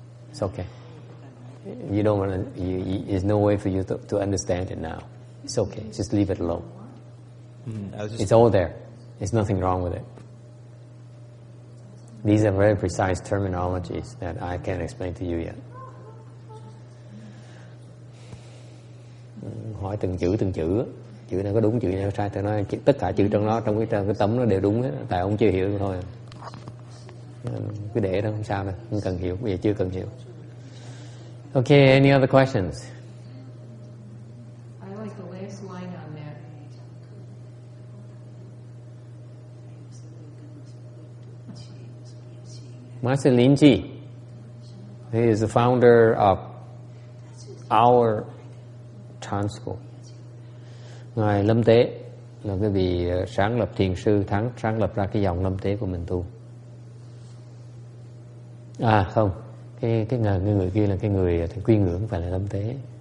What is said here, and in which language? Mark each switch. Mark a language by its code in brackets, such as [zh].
[en] It's okay. You don't want to. There's no way for you to understand it now. It's okay. Just leave it alone. It's all there. There's nothing wrong with it. These are very precise terminologies that I can't explain to you yet. [vi] Hỏi từng chữ, chữ này có đúng, chữ này có sai. Tôi nói tất cả chữ trong đó, trong cái tấm nó đều đúng hết. Tại ông chưa hiểu thôi. Cứ để đó không sao đâu, không cần hiểu, bây giờ chưa cần hiểu. [en] Okay, any other questions? I like the last line on that. Master Lin Ji, he is the founder of our Chan School. [vi] Ngài Lâm Tế là cái vị sáng lập thiền sư, sáng lập ra cái dòng Lâm Tế của mình tu. À không, cái người kia là cái người quy ngưỡng, không phải là Lâm Tế.